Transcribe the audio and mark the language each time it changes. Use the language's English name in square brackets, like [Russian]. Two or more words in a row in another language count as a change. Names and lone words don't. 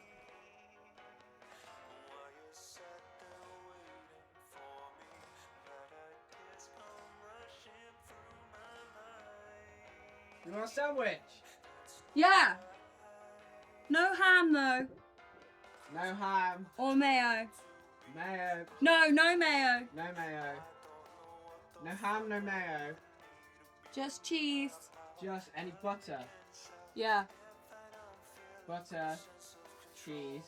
[English] You want a sandwich? Yeah. No ham though. No ham. Or mayo. Mayo. No mayo. No mayo. No ham, no mayo. Just cheese. Just any butter. Yeah. Butter. Cheese.